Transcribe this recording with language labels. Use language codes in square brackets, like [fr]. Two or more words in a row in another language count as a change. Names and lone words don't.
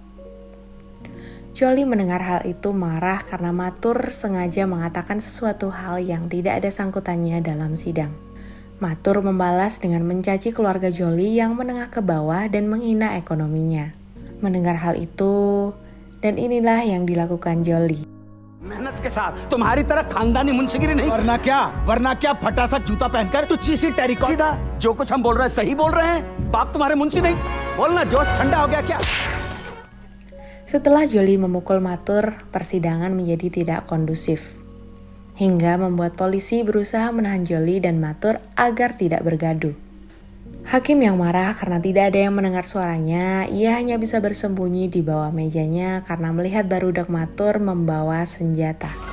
[id] Jolie mendengar hal itu marah karena Matur sengaja mengatakan sesuatu hal yang tidak ada sangkutannya dalam sidang. Matur membalas dengan mencaci keluarga Jolie yang menengah ke bawah dan menghina ekonominya. Mendengar hal itu, dan inilah yang dilakukan Jolie. [hi] मेहनत के साथ तुम्हारी तरह खानदानी मुंशीगिरी नहीं। वरना क्या फटासा जूता पहनकर तू चीसी टेरिकॉट सीधा जो कुछ हम बोल रहे हैं सही बोल रहे हैं। बाप तुम्हारे मुंशी नहीं। बोलना जोश ठंडा हो गया क्या? [id] Setelah Jolie memukul Matur, persidangan menjadi tidak kondusif. Hingga membuat polisi berusaha menahan Jolie dan Matur agar tidak bergaduh. Hakim yang marah karena tidak ada yang mendengar suaranya, ia hanya bisa bersembunyi di bawah mejanya karena melihat barudak Matur membawa senjata.